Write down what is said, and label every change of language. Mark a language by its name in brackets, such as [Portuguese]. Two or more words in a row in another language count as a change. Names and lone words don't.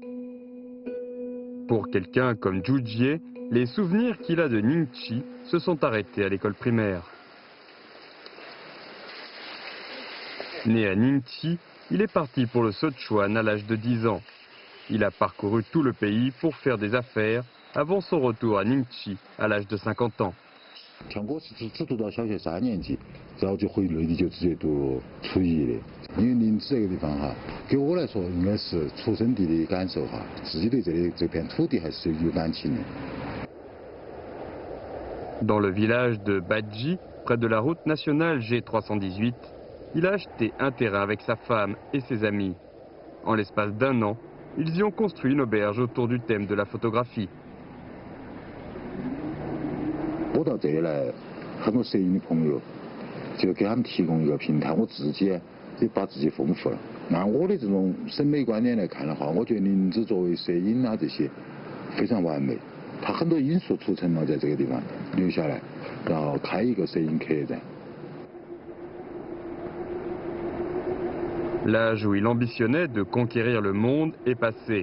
[French] Pour quelqu'un comme Zhu Jie, les souvenirs qu'il a de Ningchi se sont arrêtés à l'école primaire. Né à Ningchi, il est parti pour le Sichuan à l'âge de 10 ans. Il a parcouru tout le pays pour faire des affaires avant son retour à Ningchi à l'âge de 50 ans. [Chinese] 全国是只读到小学3年级，然后就回内地就直接读初一的。因为林芝这个地方哈，给我来说应该是出生地的感受哈，自己对这片土地还是有感情的。 [French] Dans le village de Badji, près de la route nationale G318, il a acheté un terrain avec sa femme et ses amis. En l'espace d'1 an, ils y ont construit une auberge autour du thème de la photographie. [Chinese] 我到这里来，很多摄影的朋友就给他们提供一个平台，我自己也把自己丰富了。按我的这种审美观点来看的话，我觉得林芝作为摄影啊这些非常完美。它很多因素促成了在这个地方留下来，然后开一个摄影客栈。 [French] L'âge où il ambitionnait de conquérir le monde est passé.